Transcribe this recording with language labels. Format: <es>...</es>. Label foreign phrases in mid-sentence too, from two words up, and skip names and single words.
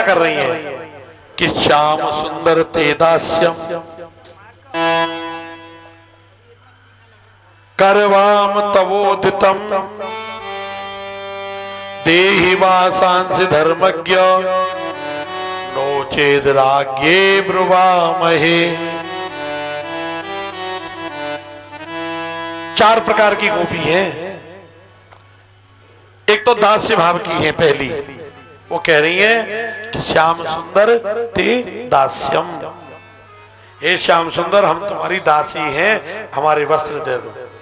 <hi>रही है कि</hi> <sa>श्याम सुंदर ते दास्यम करवाम तवोदितम देहि वासांसि धर्मज्ञ नोचेद राज्ञे ब्रुवामहे।</sa> <hi>4 प्रकार की गोपी हैं। एक तो दास्य भाव की है पहली, वो कह रही है कि</hi> <sa>श्याम सुंदर ते दास्यम,</sa> <hi>हे श्याम सुंदर हम तुम्हारी दासी हैं, हमारे वस्त्र दे दो।</hi>